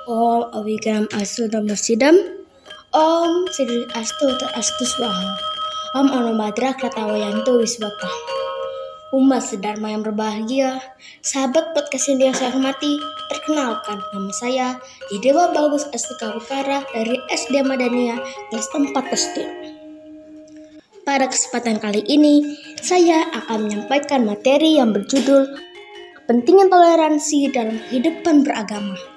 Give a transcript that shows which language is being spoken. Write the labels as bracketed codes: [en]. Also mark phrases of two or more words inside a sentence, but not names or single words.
[sa] ॐ अविघ्नम् अस्तु नमः सिद्धम् ॐ श्री अस्तु अस्तु स्वाहा ॐ आनो भद्राः क्रतवो यन्तु विश्वतः. [id] Umat sedharma yang berbahagia, sahabat podcast yang saya hormati, perkenalkan nama saya Dewa Bagus Astika Utara dari SD Madania kelas 4 SD. Pada kesempatan kali ini, saya akan menyampaikan materi yang berjudul Pentingnya Toleransi dalam Kehidupan Beragama.